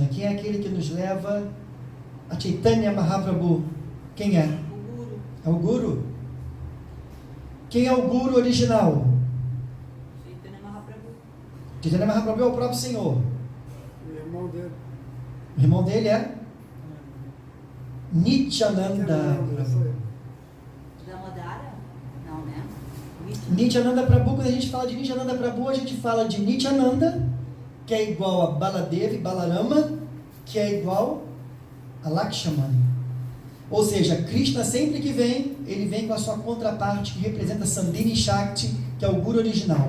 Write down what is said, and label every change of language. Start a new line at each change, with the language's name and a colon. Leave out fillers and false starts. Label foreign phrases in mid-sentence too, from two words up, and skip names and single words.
Portuguese: Quem é aquele que nos leva a Chaitanya Mahaprabhu? Quem é? O Guru. É o Guru? Quem é o Guru original? Chaitanya Mahaprabhu. Chaitanya Mahaprabhu é o próprio Senhor. O irmão dele. O irmão dele é? Nityananda Prabhu. Damodara? Não, né? Nityananda Prabhu, quando a gente fala de Nityananda Prabhu, a gente fala de Nityananda, que é igual a Baladeva e Balarama, que é igual a Lakshmana. Ou seja, Krishna sempre que vem, ele vem com a sua contraparte, que representa Sandhini Shakti, que é o Guru original.